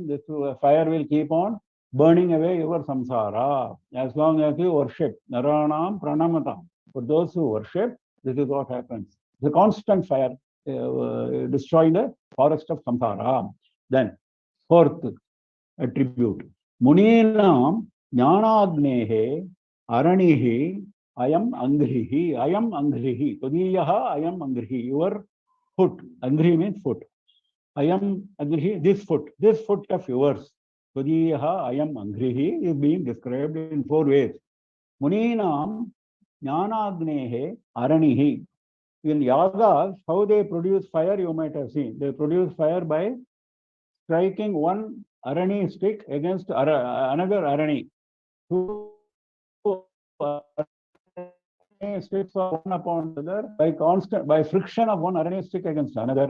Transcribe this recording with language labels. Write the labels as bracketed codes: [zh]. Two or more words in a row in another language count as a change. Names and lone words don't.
[en] This fire will keep on burning away your samsara as long as you worship. [sa] नराणां प्रणमताम्. [en] For those who worship, this is what happens. The constant fire destroying the forest of samsara. Then, fourth attribute. [sa] मुनीनां ज्ञानाग्नेः अरणिः अयम् अङ्घ्रिः. अयम् अङ्घ्रिः। त्वदीयः अयम् अङ्घ्रिः. [en] Your foot. Angri means foot. [sa] अयम् अङ्घ्रिः. [en] This foot of yours. [sa] त्वदीयः अयम् अङ्घ्रिः [en] is being described in four ways. [sa] मुनीनां ज्ञानाग्नेः अरणिः. [en] In yagas, how they produce fire, you might have seen. They produce fire by striking one arani stick against another arani. Two sticks are one upon the other by friction of one arani stick against another.